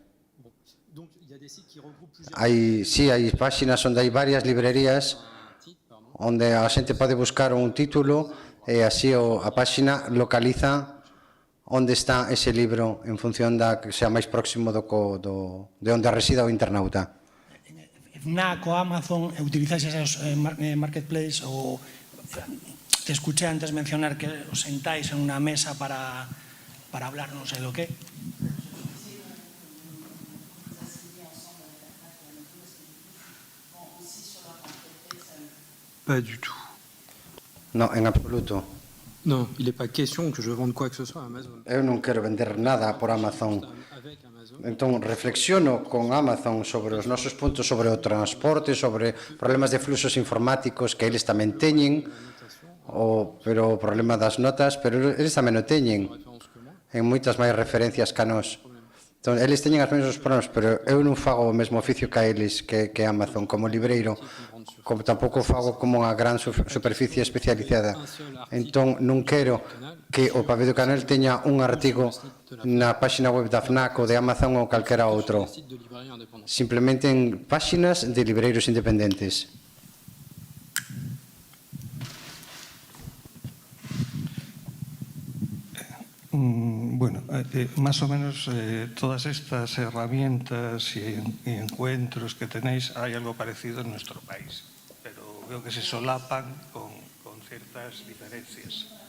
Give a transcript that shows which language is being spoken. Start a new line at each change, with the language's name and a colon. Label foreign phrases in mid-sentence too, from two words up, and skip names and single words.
Galician: Hai páxinas onde hai varias librerías onde a xente pode buscar un título e así a páxina localiza onde está ese libro en función da que sea máis próximo de onde resida o internauta.
Spanish: FNAC o Amazon, utilizáis esos marketplaces o te escuché antes mencionar que os sentáis en unha mesa para hablar
Galician: non sei do que?
French: Pas du tout.
Galician: Non, en absoluto. Non,
French: il n'est pas question que je vende quoi que ce soit à Amazon.
Galician: Eu non quero vender nada por Amazon. Entón, reflexiono con Amazon sobre os nosos puntos sobre o transporte, sobre problemas de fluxos informáticos que eles tamén teñen, pero o problema das notas, pero eles tamén o teñen en moitas máis referencias que a nós. Entón, eles teñen os mesmos problemas, pero eu non fago o mesmo oficio que a eles, que Amazon, como libreiro, como tampouco fago como unha gran superficie especializada. Entón, non quero que o Pabé do Canal teña un artigo na páxina web da FNAC ou de Amazon ou calquera outro. Simplemente en páxinas de libreiros independentes.
Spanish: Bueno, más o menos todas estas herramientas y encuentros que tenéis, hay algo parecido en nuestro país, pero veo que se solapan con ciertas diferencias.